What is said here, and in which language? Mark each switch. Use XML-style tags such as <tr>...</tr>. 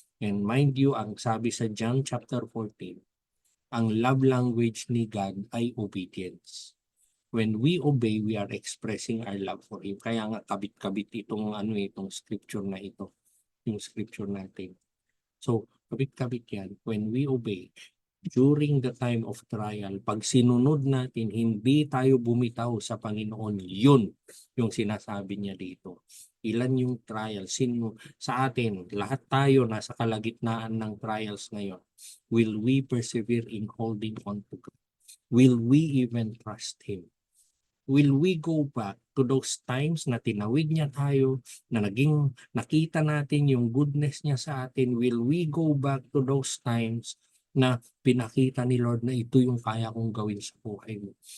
<en>And mind you,</en> <tl>ang sabi sa</tl> <en>John chapter 14, ang love language ni God ay obedience. When we obey, we are expressing our love for Him.</en> <tl>Kaya nga kabit-kabit itong scripture na ito, yung scripture natin. So, kabit-kabit yan.</tl> <en>When we obey, during the time of trial,</en> <tl>pag sinunod natin, hindi tayo bumitaw sa Panginoon, yun yung sinasabi niya dito. Ilan yung trials? Sa atin, lahat tayo nasa kalagitnaan ng trials ngayon.</tl> <en>Will we persevere in holding on to God? Will we even trust Him? Will we go back to those times</en> <tl>na tinawid niya tayo, na nakita natin yung goodness niya sa atin?</tl> <en>Will we go back to those times</en> <tl>na pinakita ni Lord na ito yung kaya kong gawin sa buhay mo?</tl>